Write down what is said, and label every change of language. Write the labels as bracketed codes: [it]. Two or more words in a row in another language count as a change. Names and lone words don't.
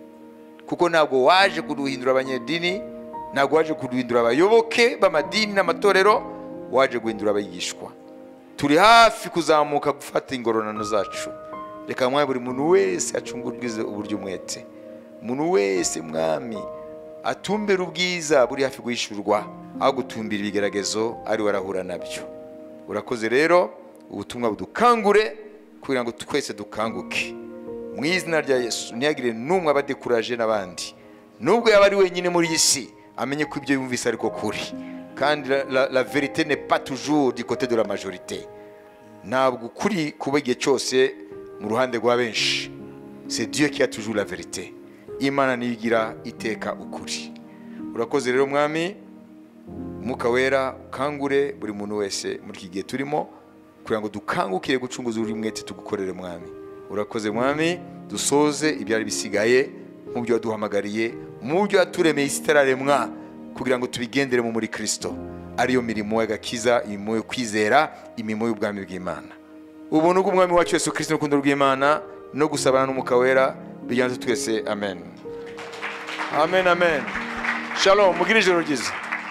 [rw] kuko ntabwo waje kuduhindura abanyedini ntabwo waje kuduhindura abayoboke b'amadini n'amatorero waje guhindura abigishwa turi hafi kuzamuka gufata ingororano zacu reka mwami buri muntu wese acungurwize uburyo umwete umuntu wese mwami atumbera ubwiza buri hafi guhishurwa aho gutumbira ibigeragezo ari warahura nabyo urakoze rero ubutumwa budukangure kugira ngo twese dukanguke mu izina rya Yesu ntiyagire n'umwe abadekuraje n'abandi nubwo yaba ari wenyine muri iyi si amenye ko ibyo yumvise ariko kuri kandi [fr] la vérité n'est pas toujours du côté de la majorité [rw] ntabwo kuri kuba igihe cyose mu ruhande rwa benshi [fr] c'est Dieu qui a toujours la vérité [rw] Imana niyigira iteka ukuri urakoze rero mwami Mwuka wera ukangure buri muntu wese muri iki gihe turimo kugira ngo dukangukire gucunguza uri mwete tugukorere mwami urakoze mwami dusoze ibyari bisigaye mu byo waduhamagariye mu byo yaturemeye isitararemwa kugira ngo tubigendere mu muri Kristo ariyo mirimo y'agakiza imirimo yo kwizera imirimo y'ubwami bw'Imana ubuntu bw'umwami wacu Yesu Kristo n'urukundo rw'Imana no gusabana n'Umwuka wera bijyana twese amen amen amen shalom mugire ijoro ryiza.